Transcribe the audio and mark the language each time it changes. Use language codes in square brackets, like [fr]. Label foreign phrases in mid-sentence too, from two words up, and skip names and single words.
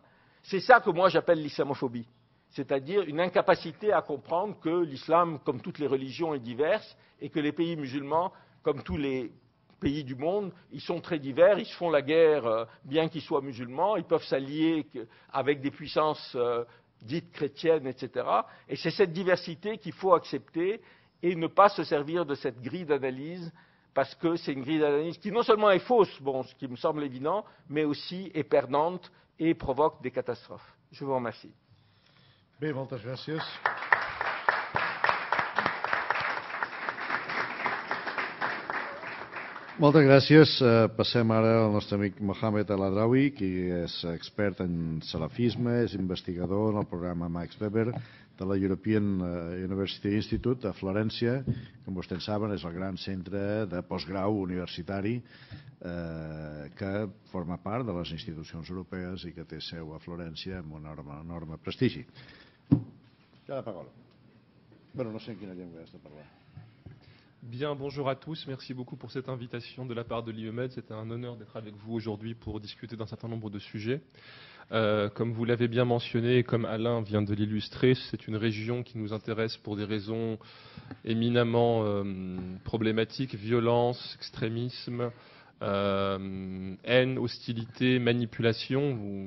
[fr] C'est ça que moi j'appelle l'islamophobie, c'est-à-dire une incapacité à comprendre que l'islam, comme toutes les religions, est diverse et que les pays musulmans, comme tous les pays du monde, ils sont très divers, ils se font la guerre bien qu'ils soient musulmans, ils peuvent s'allier avec des puissances dites chrétiennes, etc. Et c'est cette diversité qu'il faut accepter et ne pas se servir de cette grille d'analyse, parce que c'est une grille d'analyse qui non seulement est fausse, bon, ce qui me semble évident, mais aussi est perdante et provoque des catastrophes. Je vous remercie. [ca] Bé, moltes gràcies. Moltes gràcies. Passem ara al nostre amic Mohamed El-Adraoui, qui és expert en salafisme, és investigador en el programa Max Weber de la European University Institute a Florència. Com vostès saben, és el gran centre de postgrau universitari que forma part de les institucions europees i que té seu a Florència amb un enorme prestigi. [it] Ja la parola. [ca] Bueno, no sé en quina llengua has de parlar. [fr] Bien, bonjour à tous. Merci beaucoup pour cette invitation de la part de l'IEMED. C'est un honneur d'être avec vous aujourd'hui pour discuter d'un certain nombre de sujets. Comme vous l'avez bien mentionné et comme Alain vient de l'illustrer, c'est une région qui nous intéresse pour des raisons éminemment problématiques, violence, extrémisme, haine, hostilité, manipulation.